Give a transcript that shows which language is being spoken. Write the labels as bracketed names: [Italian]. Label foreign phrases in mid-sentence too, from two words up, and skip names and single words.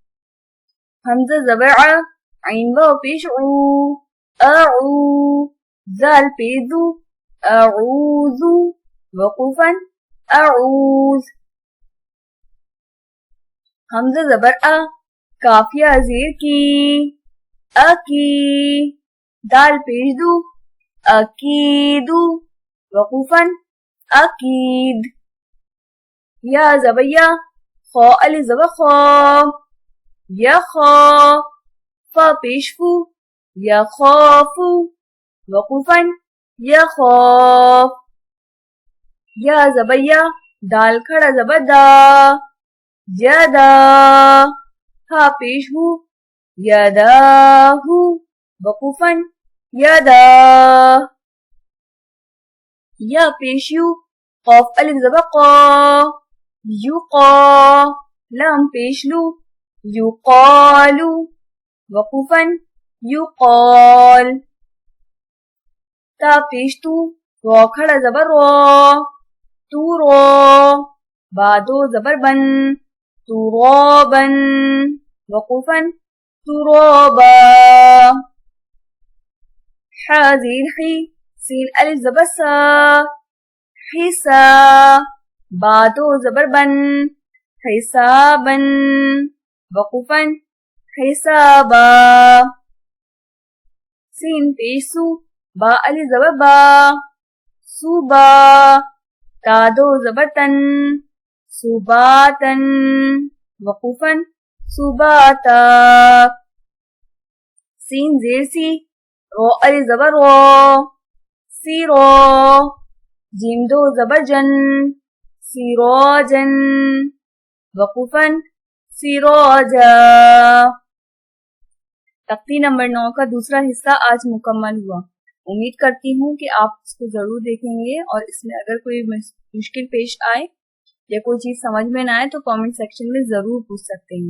[Urdu] حمزہ زبر ع، عین واو پیش عو، اعو، ذال پیش دو اعوذ وقوفاً اعوذ. حمزہ زبر ا کافیہ زیر کی اکی. دال پیش دو اکید وقوفاً اکید. یا زبر یا خا الف زبر خا یخا. فا پیش فو یخافو وقوفاً یخاف. یا زبر یا دال کھڑا زبر دا یدا. ہا پیش ہو یداہو وقوفاً یدا. یا پیش یو قاف الف زبر قا یقا. لام پیش لو یقالو وقوفاً یقال. تا پیش تو را کھڑا زبر را تو را. با دو زبر بن ترابن وقوفاً ترابا. حا زیر حی سین الف زبر سا حسا. با دو زبر بن حسابن وقوفاً حسابا. سین پیش سو با الف زبر با صوبا. تا دو زبر تن صوباتن وقوفاً صوباتا. سین زیر سی رو الف زبر رو سیرو. جیم دو زبر جن سیروجن وقوفاً سیروجا. تختی نمبر 9 کا دوسرا حصہ آج مکمل ہوا. امید کرتی ہوں کہ آپ اس کو ضرور دیکھیں گے اور اس میں اگر کوئی مشکل پیش آئے یا کوئی چیز سمجھ میں نہ آئے تو کامنٹ سیکشن میں ضرور پوچھ سکتے ہیں.